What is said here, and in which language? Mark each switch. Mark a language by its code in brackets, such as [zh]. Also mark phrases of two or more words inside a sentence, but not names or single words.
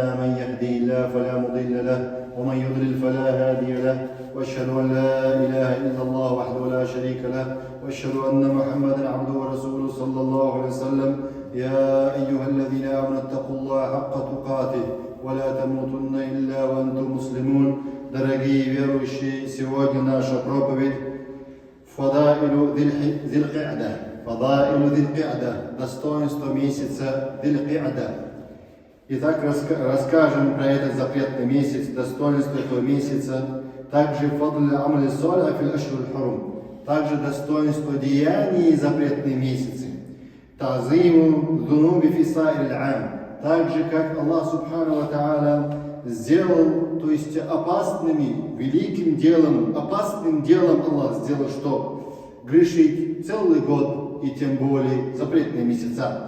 [ar] من يهدي الله فلا مضل له ومن يضلل فلا هادي له، وأشهد أن لا إله إلا الله وحده لا شريك له، وأشهد أن محمدا عبده ورسوله صلى الله عليه وسلم. يا أيها الذين آمنوا اتقوا الله حق تقاته ولا تموتن إلا وأنتم مسلمون. [ru] Дорогие верующие, сегодня наша проповедь [ar] فضائل ذي القعدة, [ru] достоинство месяца Зиль-Ки'да. Итак, расскажем про этот запретный месяц, достоинство этого месяца, также [ar] فضل أعمال صالحة في الأشهر الحرم, [ru] также достоинство деяний запретные месяцы, [ar] تعظيم ذنوب في سائر العام, [ru] также как [ar] الله سبحانه وتعالى [ru] сделал, то есть опасным делом Аллах сделал, что грешить целый год и тем более запретные месяца.